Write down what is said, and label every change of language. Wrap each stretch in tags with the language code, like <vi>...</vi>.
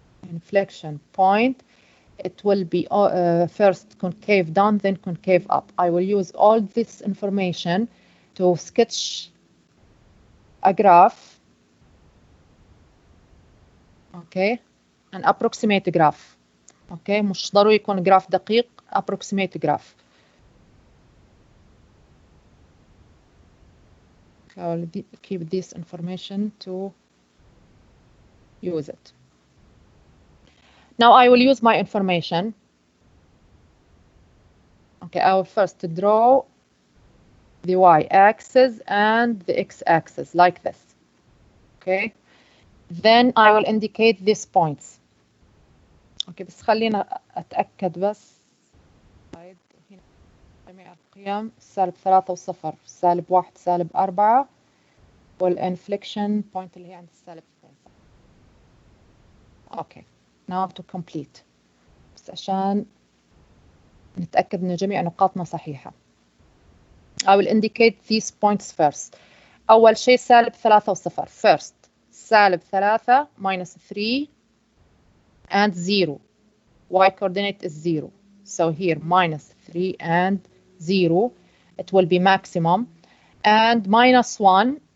<en>Inflection point. It will be first concave down, then concave up. I will use all this information to sketch a graph. Okay, an approximate graph.</en> <ar>Okay, مش ضروري يكون جراف دقيق.</ar> <en>Approximate graph. I will keep this information to use it. Now I will use my information. Okay, I will first draw the y-axis and the x-axis like this. Okay, then I will indicate these points.</en> <ar>Okay, بس خلينا أتأكد بس. هنا جميع القيم سالب 3 و0 سالب 1 سالب 4 والانفليكشن بوينت اللي هي عند السالب 2.</ar> <en>Okay, now to complete.</en> <ar>بس عشان نتأكد إن جميع نقاطنا صحيحة.</ar> <en>I will indicate these points first.</en> <ar>أول شيء سالب 3 و0.</ar> <en>First سالب 3 minus 3 and 0. Y coordinate is 0. So here minus 3 and 0. It will be maximum. And minus 1.</en>